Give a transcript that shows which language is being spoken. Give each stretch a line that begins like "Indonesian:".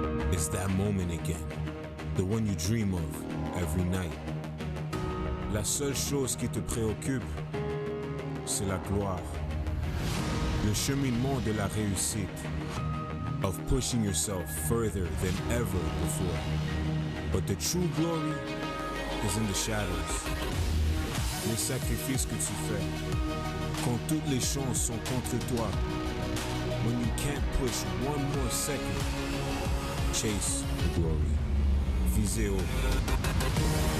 English: It's that moment again, the one you dream of every night.
French: La seule chose qui te préoccupe, c'est la gloire. Le cheminement de la réussite,
English: of pushing yourself further than ever before. But the true glory is in the shadows.
French: Les sacrifices que tu fais, quand toutes les chances sont contre toi.
English: When you can't push one more second, chase the glory.
French: Visez haut.